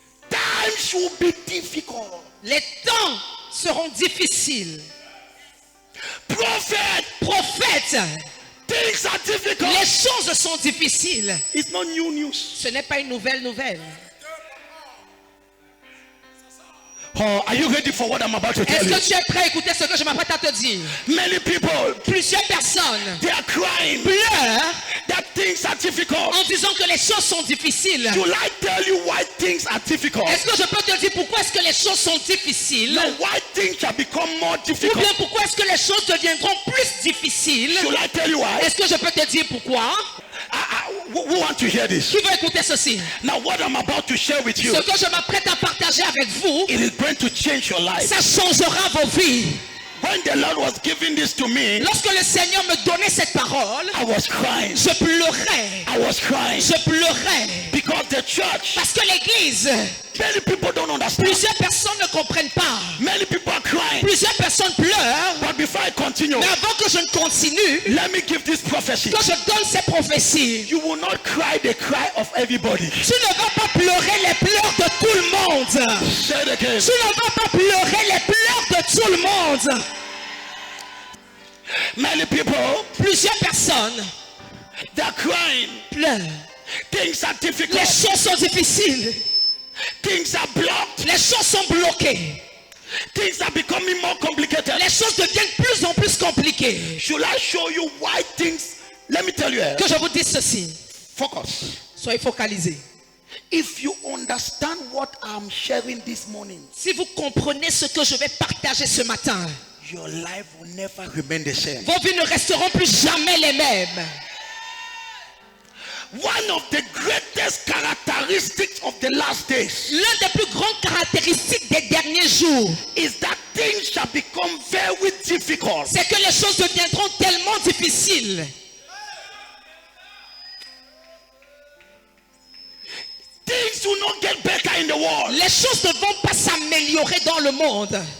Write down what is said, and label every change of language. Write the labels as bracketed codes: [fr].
[en] Times will be difficult. [fr] les temps seront difficiles. [en] Prophète, things are difficult. [fr] Les choses sont difficiles. [en] It's not new news. [fr] Ce n'est pas une nouvelle. [en] Oh, are you ready for what I'm about to tell [fr] Est-ce [en] you? [fr] que tu es prêt à écouter ce que je m'apprête à te dire? [en] Many people, [fr] Plusieurs personnes [en] they are crying [fr] pleurent [en] that things are difficult. [fr] en disant que les choses sont difficiles. [en] Should I tell you why things are difficult? [fr] Est-ce que je peux te dire pourquoi est-ce que les choses sont difficiles? [en] Now, why things shall become more [fr] Ou [en] difficult? [fr] bien pourquoi est-ce que les choses deviendront plus difficiles? [en] Should I tell you why? [fr] Est-ce que je peux te dire pourquoi? [en] Who want to hear this? [fr] Qui veut écouter ceci? [en] Now, what I'm about to share with you, [fr] Ce que je m'apprête à partager avec vous, [en] it is going to change your life. [fr] ça changera vos vies. [en] When the Lord was giving this to me, [fr] Lorsque le Seigneur me donnait cette parole, [en] I was crying. [fr] je pleurais. [en] I was crying [fr] Je pleurais. [en] because the church, [fr] Parce que l'église, [en] many people don't understand. [fr] plusieurs personnes ne comprennent pas. [en] Many people are crying. [fr] Plusieurs personnes pleurent. [en] But before I continue, [fr] Mais avant que je ne continue, [en] let me give this prophecy. [fr] que je donne ces prophéties, [en] You will not cry the cry of everybody. [fr] tu ne vas pas pleurer les pleurs de tout le monde. [en] Say it again. [fr] Tu ne vas pas pleurer les pleurs de tout le monde. [en] Many people, [fr] Plusieurs personnes [en] they're crying. [fr] pleurent. [en] Things are [fr] Les [en] difficult. [fr] choses sont difficiles. [en] Things are blocked. [fr] Les choses sont bloquées. [en] Things are becoming more complicated. [fr] Les choses deviennent de plus en plus compliquées. [en] Should I show you why things? Let me tell you. [fr] Que je vous dise ceci. [en] Focus. [fr] Soyez focalisés. [en] If you understand what I'm sharing this morning, [fr] Si vous comprenez ce que je vais partager ce matin, [en] your life will never remain the same. [fr] vos vies ne resteront plus jamais les mêmes. [en] One of the greatest characteristics of the last days [fr] L'une des plus grandes caractéristiques des derniers jours, [en] is that things shall become very difficult. [fr] c'est que les choses deviendront tellement difficiles. [en] Things will not get better in the world. [fr] Les choses ne vont pas s'améliorer dans le monde.